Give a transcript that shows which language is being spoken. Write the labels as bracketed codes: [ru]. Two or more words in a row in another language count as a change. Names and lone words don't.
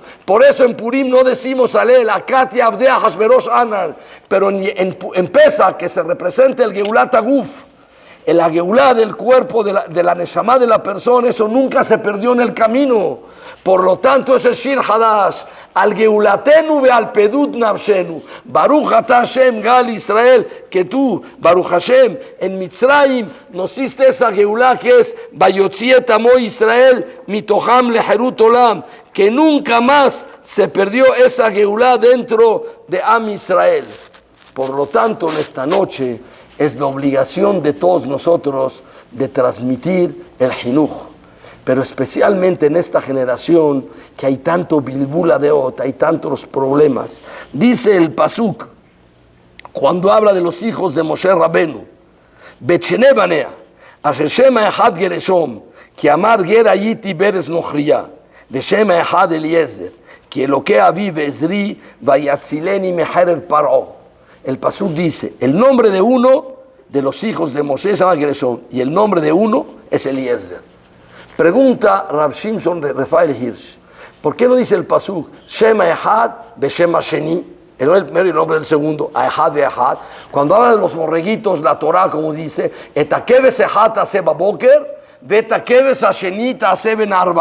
[es] Por eso en Purim no decimos Alel, [arc] אכתי עבדי אחשורוש אנן. [es] Pero en Pesach, que se representa el [he] גאולת הגוף, [es] en la Geulá del cuerpo, de la Neshama de la persona, eso nunca se perdió en el camino. Por lo tanto, ese es [he] שיר חדש. על גאולתנו ועל פדות נפשנו. ברוך אתה השם גאל ישראל. [es] Que tú, [he] ברוך השם, [es] en Mitzrayim nos hiciste esa Geulá que es [he] ויוצא את עמו ישראל מתוכם לחרות עולם. [es] Que nunca más se perdió esa Geulá dentro de [he] עם ישראל. [es] Por lo tanto, en esta noche es la obligación de todos nosotros de transmitir el Jinuj. Pero especialmente en esta generación que hay tanto bilbula de ot, hay tantos problemas. Dice el Pasuk, cuando habla de los hijos de Moshe Rabenu, [he] ושני בניה אשר שם האחד גרשם כי אמר גר הייתי בארץ נכריה ושם האחד אליעזר כי אלהי אבי בעזרי ויצלני מחרב פרעה. [es] El Pasuk dice, el nombre de uno de los hijos de Moshe se llama Gereshom, y el nombre de uno es Eliezer. Pregunta Rav Shimshon Rafael Hirsch, ¿por qué no dice el Pasuk [he] שם האחד ושם השני? [es] El nombre del primero y el nombre del segundo, [he] אחד ואחד. [es] Cuando habla de los borreguitos, la Torah como dice, [he] את הכבש אחד תעשה בבקר, ואת הכבש השני תעשה בין הערבים.